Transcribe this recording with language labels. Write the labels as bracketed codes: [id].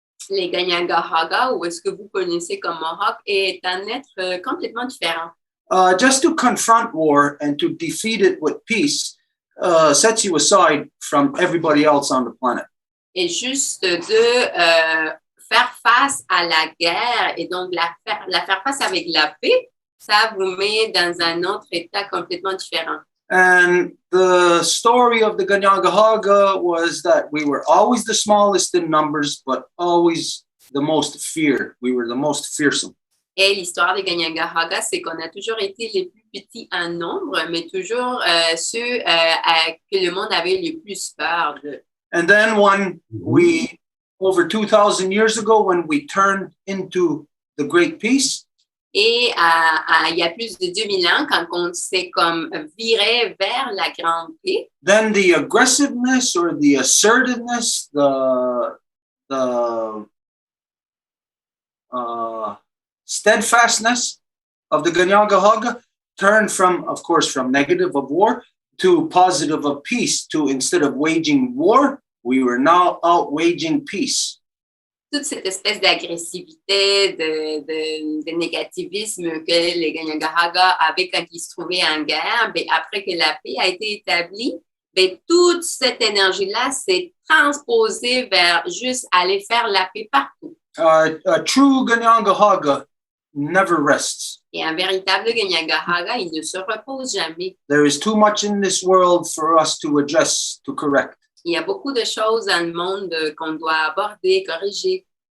[fr] Les Ganyangahaga, ou est-ce que vous connaissez comme Mohawk, est un être complètement différent. [en] Just to confront war and to defeat it with peace sets you aside from everybody else on the planet. [fr] Et juste de faire face à la guerre et donc la faire face avec la paix, ça vous met dans un autre état complètement différent. [en] And the story of the Ganyangahaga was that we were always the smallest in numbers, but always the most feared. We were the most fearsome. [fr] Et l'histoire des Ganyangahaga, c'est qu'on a toujours été les plus petits en nombre, mais toujours ceux que le monde avait le plus peur de. [en] And then when we, over 2,000 years ago, when we turned into the Great Peace, [fr] et il y a plus de 2000 ans, quand on s'est comme viré vers la grande paix, [en] then the aggressiveness or the assertiveness, the steadfastness of the Ganyangahaga turned from, of course, from negative of war to positive of peace, to instead of waging war, we were now out waging peace. [fr] Toute cette espèce d'agressivité, de négativisme que les Ganyangahaga avaient quand ils se trouvaient en guerre, ben, après que la paix a été établie, ben, toute cette énergie-là s'est transposée vers juste aller faire la paix partout. [en] A true Ganyangahaga never rests. [fr] Et un véritable Ganyangahaga, il ne se repose jamais. [en] There is too much in this world for us to address, to correct. [fr] Il y a beaucoup de choses dans le monde qu'on doit aborder, corriger.